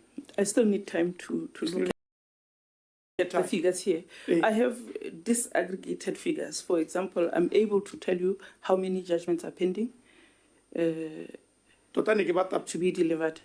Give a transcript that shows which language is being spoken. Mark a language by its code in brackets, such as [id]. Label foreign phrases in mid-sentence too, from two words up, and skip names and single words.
[en] I still need time to look at the figures here. I have disaggregated figures. For example, I'm able to tell you how many judgments are pending [tn] Tota ne ke batla [en] to be delivered.